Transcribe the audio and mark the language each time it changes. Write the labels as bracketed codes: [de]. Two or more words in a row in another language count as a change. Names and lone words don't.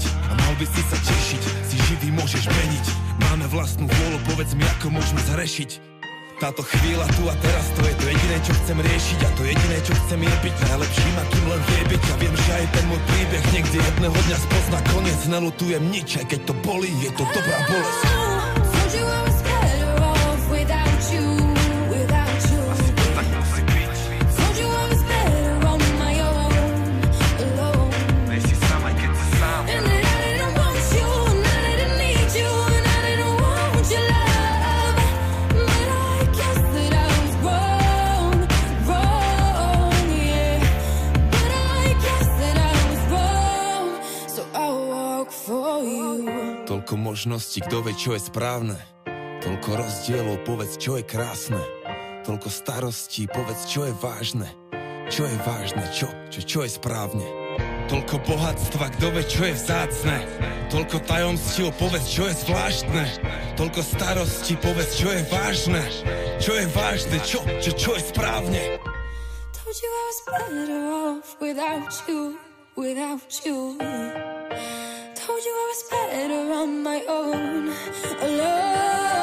[sk] A mal by si sa tešiť, si živý, môžeš meniť. Máme vlastnú vôľu, povedz mi, ako môžeme zhrešiť. Táto chvíľa tu a teraz, to je to jediné, čo chcem riešiť, a to jediné, čo chcem je byť najlepším, akým len vie byť. A viem, že aj ten môj príbeh niekde jedného dňa spozná koniec. Nelutujem nič, aj keď to bolí, je to dobrá bolesť. [en] Told you I was better off without you. [sk] Asi to tak musí byť. [en] Told you I was better on my own, alone. [sk] Nej si sám, aj keď si sám. [en] And that I didn't want you, and I didn't need you, and I didn't want your love. But I guess that I was wrong, yeah. But I guess that I was wrong, so I'll walk for you. [sk] Toľko možností, kto vie, čo je správne. Toľko rozdielov, povedz, čo je krásne. Toľko starostí, povedz, čo je vážne. Čo je vážne, čo je správne. Toľko bohatstva, kto vie, čo je vzácne. Toľko tajomstiev, povedz, čo je zvláštne. Toľko starostí, povedz, čo je vážne. Čo je vážne, čo je správne. [en] Told you I was better off without you. Told you I was better on my own, alone.